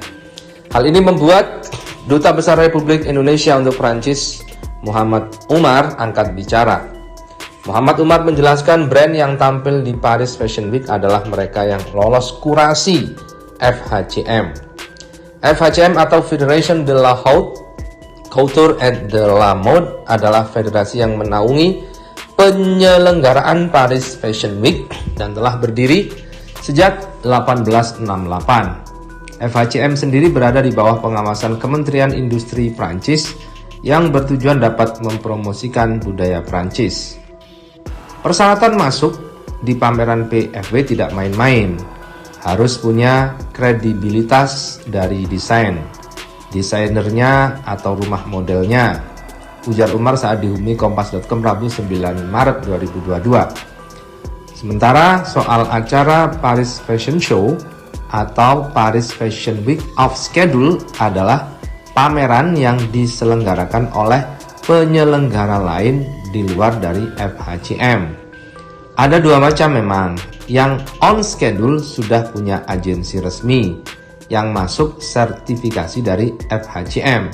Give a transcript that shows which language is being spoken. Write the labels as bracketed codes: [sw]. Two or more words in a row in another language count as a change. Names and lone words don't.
[id] Hal ini membuat Duta Besar Republik Indonesia untuk Prancis, Muhammad Umar, angkat bicara. Muhammad Umar menjelaskan brand yang tampil di Paris Fashion Week adalah mereka yang lolos kurasi FHCM. FHCM atau Federation de la Haute Couture et de la Mode adalah federasi yang menaungi penyelenggaraan Paris Fashion Week dan telah berdiri sejak 1868. FHCM sendiri berada di bawah pengawasan Kementerian Industri Prancis yang bertujuan dapat mempromosikan budaya Prancis. Persyaratan masuk di pameran PFW tidak main-main. Harus punya kredibilitas dari desainernya atau rumah modelnya, ujar Umar saat dihubungi kompas.com Rabu 9 Maret 2022. Sementara soal acara Paris Fashion Show atau Paris Fashion Week [en] off schedule [id] adalah pameran yang diselenggarakan oleh penyelenggara lain di luar dari FHCM. Ada dua macam memang. Yang [en] on schedule [id] sudah punya agensi resmi yang masuk sertifikasi dari FHCM.